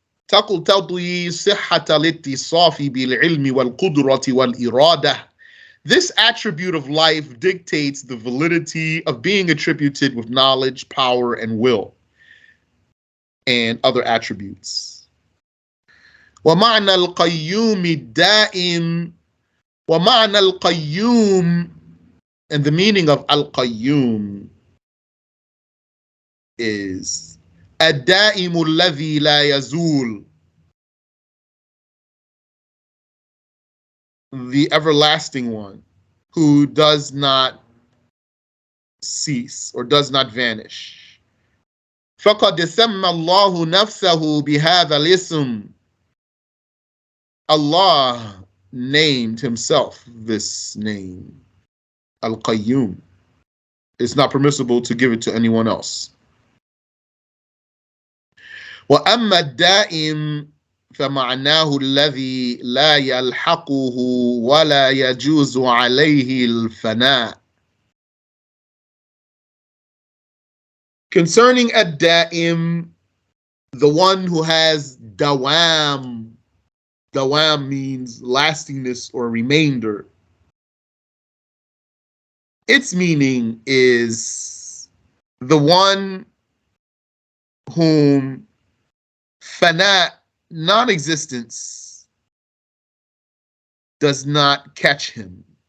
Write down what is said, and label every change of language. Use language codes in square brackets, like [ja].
[ar] تقتضي صحة الاتصاف بالعلم والقدرة والإرادة. [en] This attribute of life dictates the validity of being attributed with knowledge, power, and will, and other attributes. [ar] ومعنى القيوم الدائم ومعنى القيوم, [en] and the meaning of al-qayyum is [ar] الدائم الذي لا يزول, [en] the everlasting one who does not cease or does not vanish. [ar] فقد سمى الله نفسه بهذا الاسم. [en] Allah named himself this name, Al-Qayyum. It's not permissible to give it to anyone else. [ar] وأما الدائم فمعناه الذي لا يلحقه ولا يجوز عليه الفناء. [en] Concerning ad-da'im, the one who has dawam. Dawam means lastingness or remainder. Its meaning is the one whom fana, non-existence, does not catch him.